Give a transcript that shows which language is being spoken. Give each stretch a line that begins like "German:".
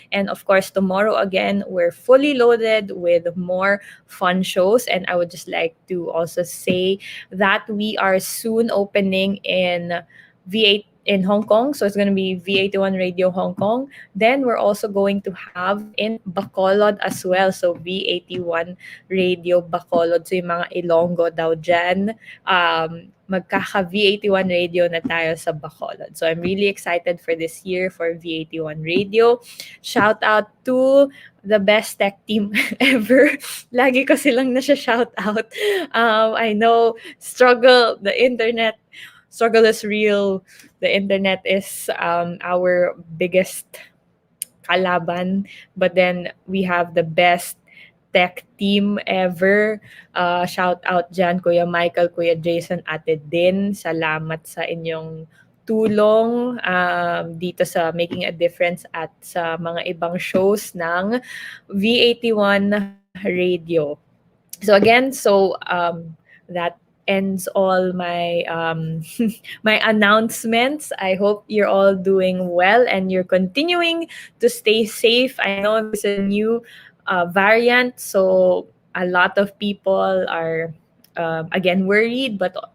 English: And of course, tomorrow again, we're fully loaded with more fun shows. And I would just like to also say that we are soon opening in V8 in Hong Kong. So it's going to be V81 Radio Hong Kong. Then we're also going to have in Bacolod as well. So V81 Radio Bacolod.
Filipino: So yung mga Ilonggo daw dyan, magkaka V81 Radio na tayo sa Bacolod.
English: So I'm really excited for this year for V81 Radio. Shout out to the best tech team ever.
Filipino: Lagi ko silang nasya-shout out.
English: I know struggle is real. The internet is our biggest kalaban. But then we have the best tech team ever. Shout out dyan, Kuya Michael, Kuya Jason, Ate Din.
Filipino: Salamat sa inyong tulong dito sa Making a Difference at sa mga ibang shows ng V81 Radio.
English: So again, that ends all my my announcements. I hope you're all doing well and you're continuing to stay safe. I know there's a new variant, so a lot of people are again worried, but